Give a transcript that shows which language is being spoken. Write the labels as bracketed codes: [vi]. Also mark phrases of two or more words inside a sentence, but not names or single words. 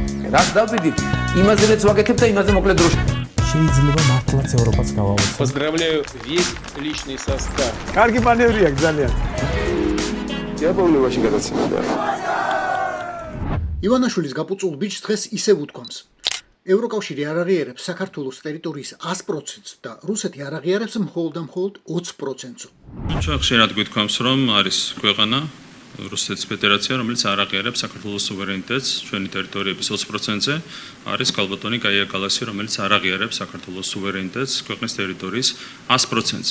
[ka] რას დავდივით, იმაზე რაც ვაკეთებ და იმაზე მოკლედ დროში. შეიძლება მართლაც ევროპას გავავოცოთ. [ru] Поздравляю весь личный состав. [ka] კარგი მანევრია ძალიან. იაპონიაში გადაცემდა. ივანაშვილის გაპუწულ ბიჭს დღეს ისევ უთქვამს. ევროკავშირი არ აღიარებს საქართველოს ტერიტორიის 100%-ს და რუსეთი არ აღიარებს მხოლოდ 20%-ს. ჩვენ ხშირად გვითქვამს, რომ არის ქვეყანა რუსეთის ფედერაცია, რომელიც არ აღიარებს საქართველოს სუვერენიტეტს ჩვენი ტერიტორიების 20%-ზე, არის კალბატონი გაია კალასი, რომელიც არ აღიარებს საქართველოს სუვერენიტეტს ქვეყნის ტერიტორიის 100%-ზე.